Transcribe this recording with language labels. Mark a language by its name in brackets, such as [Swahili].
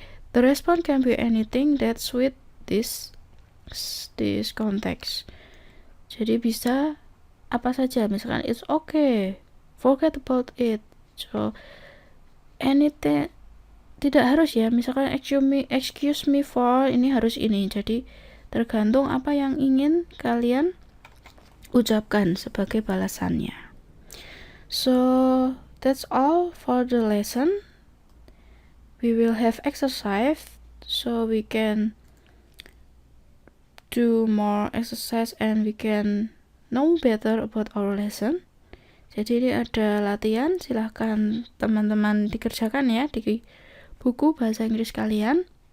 [English] The response can be anything that's with this context. [Indonesian] Jadi bisa apa saja, misalkan [English] it's okay, forget about it. So anything, [Indonesian] tidak harus ya, misalkan [English] excuse me for, [Indonesian] ini harus ini. Jadi tergantung apa yang ingin kalian ucapkan sebagai balasannya. [English] So that's all for the lesson. We will have exercise, so we can do more exercise and we can know better about our lesson. [Indonesian] Jadi ini ada latihan, silahkan teman-teman dikerjakan ya di buku bahasa Inggris kalian.